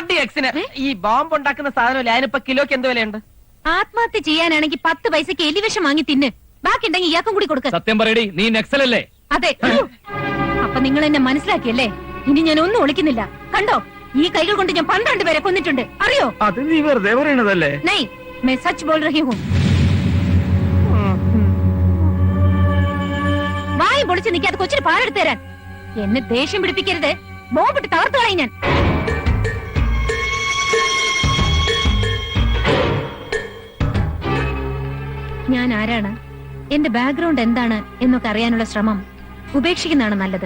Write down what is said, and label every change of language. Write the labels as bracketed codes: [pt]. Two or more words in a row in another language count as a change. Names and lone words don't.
[ml] RDXന് ഈ ബോംബ് ഉണ്ടാക്കുന്ന സാധനമല്ലേ, അതിനിപ്പോ കിലോക്ക് എന്ത് വിലയുണ്ട്? ആത്മഹത്യ ചെയ്യാനാണെങ്കിൽ 10 പൈസക്ക് എലിവിഷം വാങ്ങി തിന്ന്. ബാക്കി ഉണ്ടെങ്കിൽ ഇയാൾക്കും കൂടി കൊടുക്ക. സത്യം പറയടി, നീ നക്സലല്ലേ? അതെ. അപ്പൊ നിങ്ങൾ എന്നെ മനസ്സിലാക്കിയല്ലേ? ഇനി ഞാൻ ഒന്നും ഒളിക്കുന്നില്ല. കണ്ടോ, ഈ കൈകൾ കൊണ്ട് ഞാൻ 12 പേരെ കൊന്നിട്ടുണ്ട്. അറിയോ? അത് നീ വെറുതെ പറയണതല്ലേ? നൈ, [hi] मैं सच बोल रही हूँ. [ml] വായി പൊളിച്ച് നിൽക്കാതെ കൊച്ചിന് പാലെടുത്ത് തരാൻ. എന്നെ ദേഷ്യം പിടിപ്പിക്കരുത്. ബോംബിട്ട് തകർത്തു കളയും ഞാൻ. ഞാൻ ആരാണ്, എന്റെ ബാക്ക്ഗ്രൗണ്ട് എന്താണ് എന്നൊക്കെ അറിയാനുള്ള ശ്രമം ഉപേക്ഷിക്കുന്നതാണ് നല്ലത്.